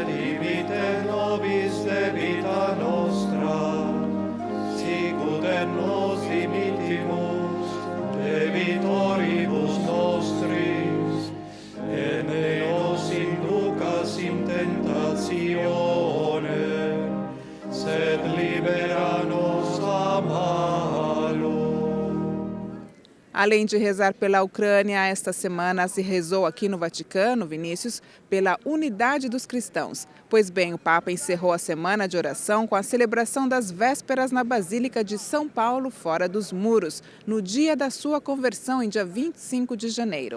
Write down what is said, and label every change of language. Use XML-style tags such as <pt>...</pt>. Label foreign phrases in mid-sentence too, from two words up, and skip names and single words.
<la>dimitte nobis debita nostra, sicut et nos dimittimus debitoribus nostris, et ne nos inducas in tentationem, sed libera nos a malo.</la> <pt>Além de rezar pela Ucrânia, esta semana se rezou aqui no Vaticano, Vinícius, pela unidade dos cristãos. Pois bem, o Papa encerrou a semana de oração com a celebração das vésperas na Basílica de São Paulo, fora dos muros, no dia da sua conversão, em dia 25 de janeiro.</pt>